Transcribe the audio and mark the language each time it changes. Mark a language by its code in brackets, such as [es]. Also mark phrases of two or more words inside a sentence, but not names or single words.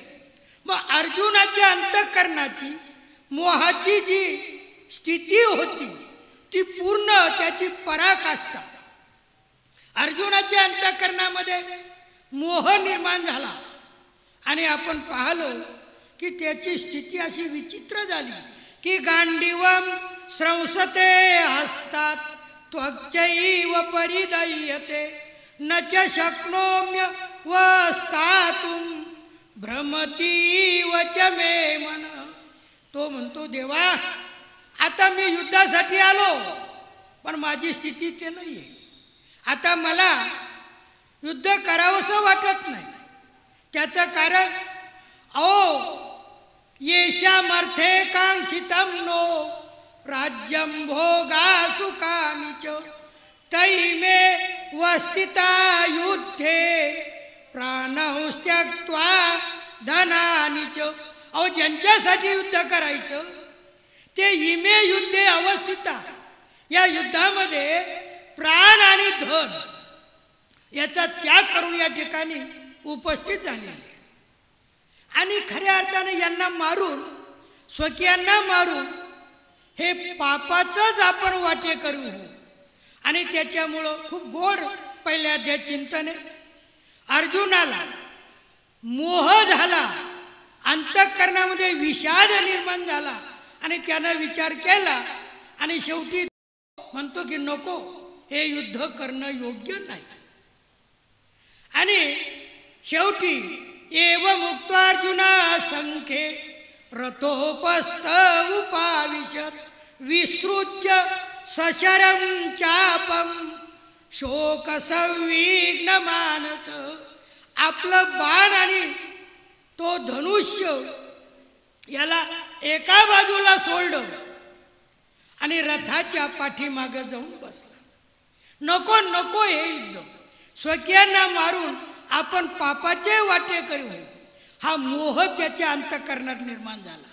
[mr] मग अर्जुनाच्या अंतःकरणाची मोहाची जी स्थिती होती ती पूर्ण त्याची पराकाष्ठा. अर्जुनाच्या अंतःकरणामध्ये मोह निर्माण झाला आणि आपण पाहलो की त्याची स्थिती अशी विचित्र झाली की [sa] गांडीवम स्रंसते हस्तात त्वच्चैव परिदह्यते न च शक्नोम्य वस्तातुम भ्रमतीव च मे मन. [mr] तो म्हणतो, देवा आता मी युद्धासाठी आलो पण माझी स्थिती ते नाही आहे. आता मला युद्ध करावंसं वाटत नाही. त्याचं कारण [sa] येशामर्थे कांक्षितं नो राज्यं भोगा सुखानि च तैमे वस्थिता युद्धे प्राणौ त्यक्त्वा धनानि च. [mr] ज्यांच्यासाठी युद्ध करायचं ते [sa] इमे युद्धे अवस्थिता, [mr] या युद्धामध्ये प्राण आणि धन याचा त्याग करून या ठिकाणी उपस्थित झाले आणि खऱ्या अर्थाने यांना मारून स्वकीयांना मारून हे पापाचंच आपण वाटे करू आणि त्याच्यामुळं खूप गोड पहिल्या अध्यायात चिंतन आहे. अर्जुनाला मोह झाला, अंतःकरणामध्ये विषाद निर्माण झाला आणि त्यानं विचार केला आणि शेवटी म्हणतो की नको, हे युद्ध करणं योग्य नाही. आणि शेवटी [sa] एव मुक्तार्जुना संखे रथोपस्थ उपाविशत विसृज्य सशरं चापम शोक संविघ्न मानस. [mr] आपलं बाण आणि तो धनुष्य याला एका बाजूला सोडलं आणि रथाच्या पाठीमागे जाऊन बसला. नको नको, हे युद्ध स्वकीयांना मारून आपण पापाचे वाटे करू, हा मोह त्याच्या अंतःकरणात निर्माण झाला.